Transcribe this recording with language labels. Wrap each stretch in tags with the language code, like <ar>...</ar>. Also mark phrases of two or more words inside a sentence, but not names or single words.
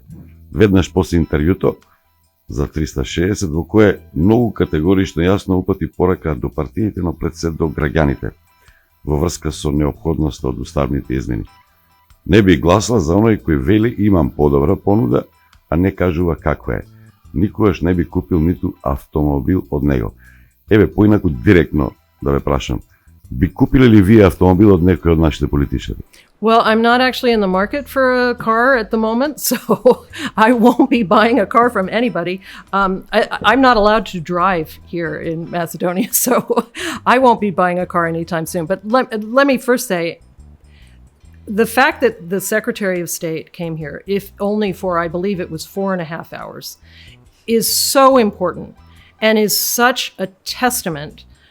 <mk>Веднаш после интервјуто за 360, во кое многу категорично јасно упати порака до партиите, но пред се до граѓаните во врска со неопходноста од уставните измени. Не би гласала за оној кој вели имам подобра понуда, а не кажува каква е. Никогаш не би купил ниту автомобил од него. Еве, поинаку директно да ве прашам, би купиле ли вие автомобил од некој од нашите политичари?</mk> <en>Well, I'm not actually in the market for a car at the moment, so I won't be buying a car from anybody. I'm not allowed to drive here in Macedonia, so I won't be buying a car anytime soon. But let me first say, the fact that the Secretary of State came here, if only for, I believe it was 4.5 hours, is so important and is such a testament</en>